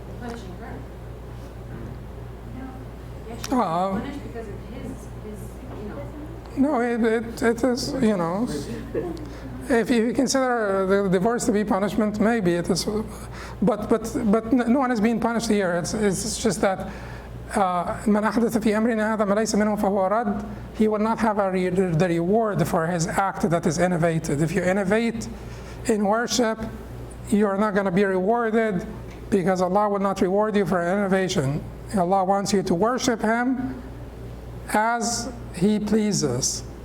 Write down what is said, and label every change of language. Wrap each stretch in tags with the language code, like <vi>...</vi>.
<en>Punishing her. Yeah, she's Uh, punished because of his, you know. No, it is, you know, if you consider the divorce to be punishment, maybe it is, but no one is being punished here. It's just that</en> <ar>من أحدث في أمرنا هذا ما ليس منه فهو رد.</ar> <en>He will not have the reward for his act that is innovated. If you innovate in worship, you're not going to be rewarded because Allah will not reward you for innovation. Allah wants you to worship Him as He pleases.</en>